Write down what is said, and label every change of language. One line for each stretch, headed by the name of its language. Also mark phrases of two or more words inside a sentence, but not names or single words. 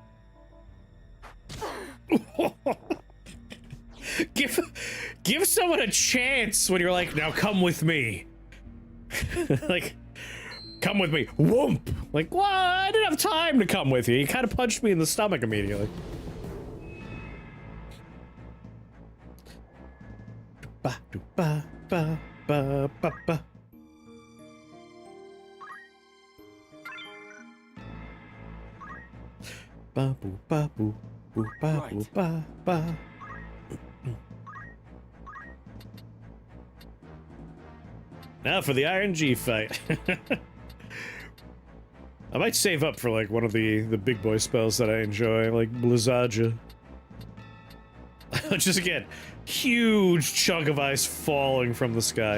English: Give someone a chance when you're like, now come with me. Like, come with me. Whoomp! Like, well, I didn't have time to come with you. You kind of punched me in the stomach immediately. Ba do ba ba ba ba ba. Ba boo ba boo boo ba boo ba ba. Now for the RNG fight. I might save up for like one of the big boy spells that I enjoy, like Blizzaja. Just again, huge chunk of ice falling from the sky.